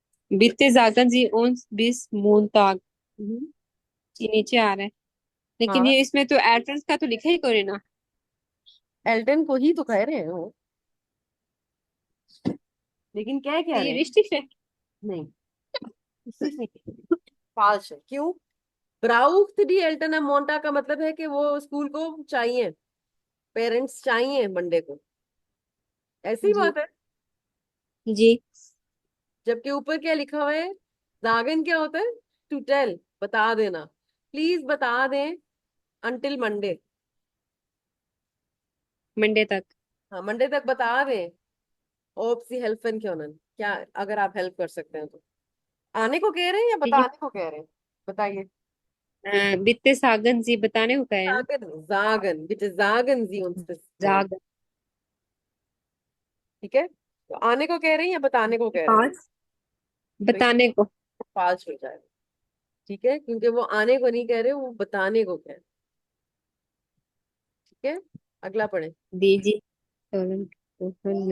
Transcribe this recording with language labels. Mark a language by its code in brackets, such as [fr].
[de] Bitte sagen Sie uns bis Montag। [hi] हम्म, ये नीचे आ रहा है लेकिन हाँ, ये इसमें तो एड्रेस का तो लिखा ही करे ना। एल्टन को ही तो कह रहे हैं वो, लेकिन क्या तो कह ये रहे हैं? रिश्ते है। नहीं, इसी से फाल्स है। क्यों? ब्राउक्स डी एल्टन am मोन्टाग का मतलब है कि वो स्कूल को चाहिए, पेरेंट्स चाहिए मंडे को, ऐसी जी बात है। जी जबकि ऊपर क्या लिखा हुआ है? जागन क्या होता है? टू टेल, बता देना, प्लीज बता दें अंटिल मंडे। मंडे तक। हाँ, मंडे तक बता दें। ओप सी हेल्पन क्यों ना, क्या अगर आप हेल्प कर सकते हैं तो। आने को कह रहे हैं या ये बताने को कह रहे हैं? बताइए। बित्ते सागन जी बताने को कहे ना। [de] जागन, जागन, bitte sagen Sie uns das morgen। जाग [hi] ठीक है, तो आने को कह रहे हैं या बताने को कह रहे हैं? पांच तो ये बताने को। पांच हो जाएगा। ठीक है, क्योंकि वो आने को नहीं कह रहे, वो बताने को कह रहे हैं। ठीक है, अगला पढ़े। दीजिए [de] sollen Kuchen